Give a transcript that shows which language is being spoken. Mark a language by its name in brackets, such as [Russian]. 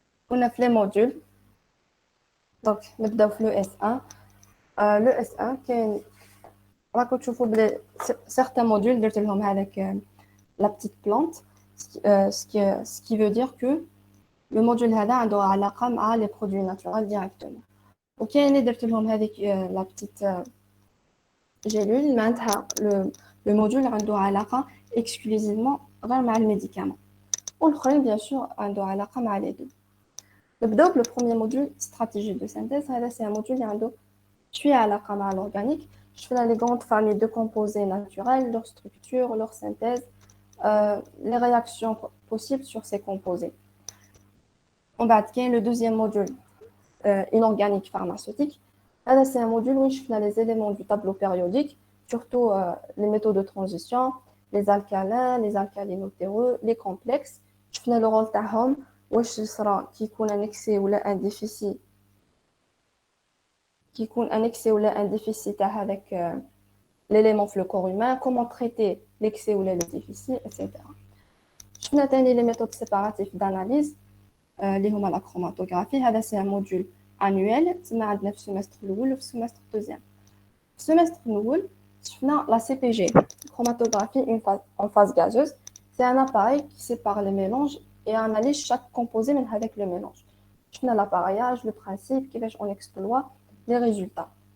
[French] On a fait les modules, donc [Arabic] نبداو في [French] le S1. Le S1 [Arabic] كاين راكم تشوفوا بلي [French] certains modules [Arabic] درت لهم هذاك [French] la petite plante, ce qui veut dire que le module [Arabic] هذا عنده علاقة مع [French] les produits naturels directement. [Arabic] وكاين اللي درت لهم هذيك [French] la petite gélule [Arabic] معناتها [French] le module [Arabic] عنده علاقة exclusivement غير مع الميديكامون. [French] والاخرين bien sûr [Arabic] عنده علاقة مع [French] les deux. نبداو le premier module stratégie de synthèse. [Arabic] هذا [French] c'est un module [Arabic] اللي عنده شوية علاقة مع l'organique. [French] شفنا les grandes familles de composés naturels, leur structure, leur synthèse, les réactions possibles sur ces composés. On va attaquer le deuxième module, inorganique pharmaceutique. Là, c'est un module où je fais les éléments du tableau périodique, surtout les métaux de transition, les alcalins, les alcalinotéreux, les complexes. Je fais le rôle [Arabic] تاعهم واش صرا كي يكون [French] un excès ou un déficit qui يكون un excès ou un déficit [Arabic] تاع هذاك [French] l'élément في le corps humain, comment traiter l'excès ou le déficit, etc. [Arabic] شفنا ثاني [French] les méthodes séparatives d'analyse [Arabic] اللي هما [French] la chromatographie. [Arabic] هذا [French] c'est un module annuel [Arabic] تما عندنا في السيمستر الاول وفي السيمستر الثاني. في السيمستر الاول شفنا [French] la CPG, chromatographie en phase gazeuse. C'est un appareil qui sépare les mélanges et analyse chaque composé [Arabic] من هذاك [French] le mélange. شفنا l'appareillage, le principe, كيفاش on exploite les résultats.